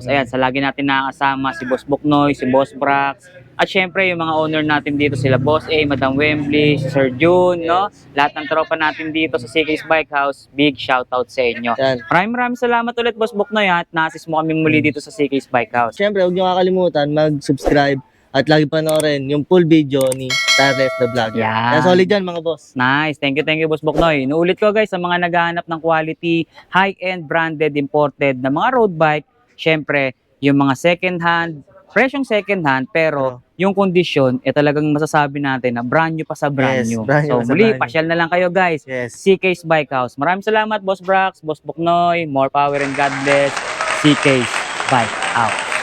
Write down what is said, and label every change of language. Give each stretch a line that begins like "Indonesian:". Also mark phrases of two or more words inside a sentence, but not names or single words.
Filipino: Ayan, sa lagi natin nakakasama si Boss Buknoy, si Boss Brax, at syempre yung mga owner natin dito sila Boss A, Madam Wembley, si Sir June, no? Lahat ng tropa natin dito sa CK's Bike House,
English: big shoutout
Filipino: sa inyo. Yan. Maraming salamat ulit Boss Buknoy at na-assist mo kami muli dito sa CK's Bike House. Siyempre, huwag niyo kakalimutan mag-subscribe at lagi panoorin yung
English: full video
Filipino: ni Tireless the Vlogger. Yan. Solid yan mga boss.
English: Nice. Thank you Boss Buknoy.
Filipino: Inuulit ko guys, sa mga naghahanap ng
English: quality, high-end, branded, imported
Filipino: na mga
English: road bike,
Filipino: syempre, yung mga
English: second hand,
Filipino: presyong
English: second hand,
Filipino: pero yung kondisyon, talagang masasabi natin na
English: brand new
Filipino: pa sa brand
English: Yes, new. brand new So
Filipino: pa sa muli,
English: brand new.
Filipino: pasyal na lang kayo guys.
English: Yes.
Filipino: CK's Bike House. Maraming salamat Boss Brax, Boss Buknoy,
English: more power and God bless. CK's Bike House.